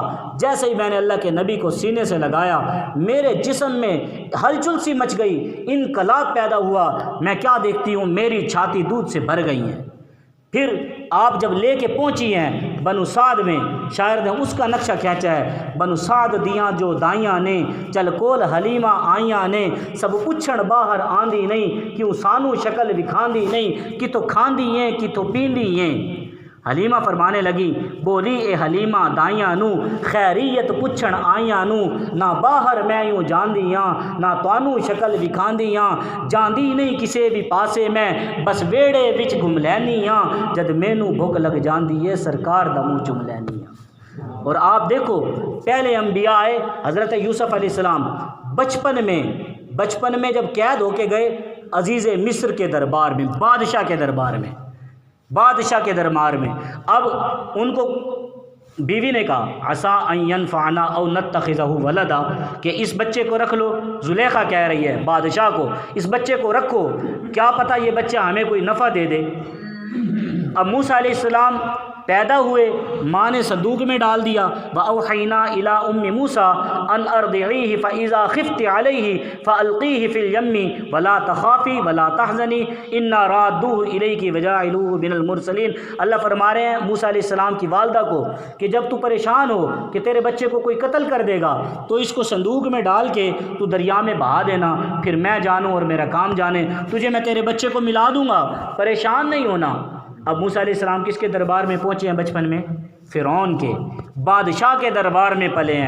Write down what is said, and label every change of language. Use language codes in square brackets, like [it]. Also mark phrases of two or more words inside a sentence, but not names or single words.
[ur] جیسے ہی میں نے اللہ کے نبی کو سینے سے لگایا میرے جسم میں ہلچل سی مچ گئی، انقلاب پیدا ہوا، میں کیا دیکھتی ہوں میری چھاتی دودھ سے بھر گئی ہیں. پھر آپ جب لے کے پہنچی ہیں بنو سعد میں، شاعر نے اس کا نقشہ کھینچا ہے، [pa] بنو سعد دیاں جو دائیاں نے چل کول حلیمہ آئیاں نے، سب پچھڑ باہر آندی نہیں کیوں سانو شکل وکھاندی نہیں، کتوں کھاندی ہیں کتوں پیندی ہیں. [ur] حلیمہ فرمانے لگی بولی [pa] اے حلیمہ دائیاں نو خیریت پچھن آئیاں نو، نہ باہر میں یوں جاندیاں نہ توانو شکل وکھاندیاں، جاندی نہیں کسے بھی پاسے میں بس ویڑے وچ گھم لینیاں، جد مینوں بھوک لگ جاندی ہے سرکار دا منہ چم لینیاں. [ur] اور آپ دیکھو پہلے انبیاء آئے، حضرت یوسف علیہ السلام بچپن میں جب قید ہو کے گئے عزیز مصر کے دربار میں، بادشاہ کے دربار میں، اب ان کو بیوی نے کہا [ar] عسیٰ ان ینفعنا او نتخذہ ولدا، [ur] کہ اس بچے کو رکھ لو. زلیخا کہہ رہی ہے بادشاہ کو اس بچے کو رکھو، کیا پتہ یہ بچہ ہمیں کوئی نفع دے دے. اب موسیٰ علیہ السلام پیدا ہوئے ماں نے صندوق میں ڈال دیا۔ [ar] وَأَوْحَيْنَا إِلَىٰ أُمِّ مُوسَىٰ أَنْ أَرْضِعِيهِ فَإِذَا خِفْتِ عَلَيْهِ فَأَلْقِيهِ فِي الْيَمِّ وَلَا تَخَافِي وَلَا تَحْزَنِي إِنَّا رَادُّوهُ إِلَيْكِ وَجَاعِلُوهُ مِنَ الْمُرْسَلِينَ۔ [ur] اللہ فرما رہے ہیں موسیٰ علیہ السلام کی والدہ کو کہ جب تو پریشان ہو کہ تیرے بچے کو کوئی قتل کر دے گا تو اس کو صندوق میں ڈال کے تو دریا میں بہا دینا، پھر میں جانوں اور میرا کام جانے، تجھے میں تیرے بچے کو ملا دوں گا، پریشان نہیں ہونا۔ اب موسیٰ علیہ السلام کس کے دربار میں پہنچے ہیں بچپن میں؟ فرعون کے، بادشاہ کے دربار میں پلے ہیں۔